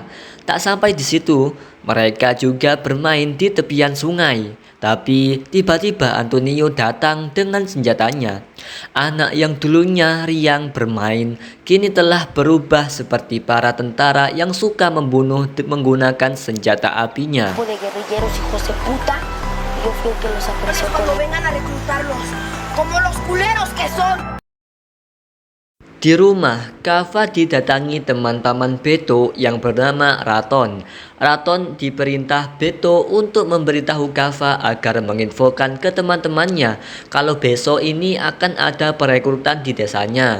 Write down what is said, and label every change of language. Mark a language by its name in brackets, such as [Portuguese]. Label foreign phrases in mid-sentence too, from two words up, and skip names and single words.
[Indonesian] Tak sampai di situ, mereka juga bermain di tepian sungai. Tapi tiba-tiba Antonio datang dengan senjatanya. Anak yang dulunya riang bermain kini telah berubah seperti para tentara yang suka membunuh menggunakan senjata apinya. [Spanish] De guerrilleros hijos de puta, yo fui el que los apresó. Cuando vengan a reclutarlos, como los culeros que son. [Indonesian] Di rumah, Kava didatangi teman-teman Beto yang bernama Raton. Raton diperintah Beto untuk memberitahu Kava agar menginfokan ke teman-temannya kalau besok ini akan ada perekrutan di desanya.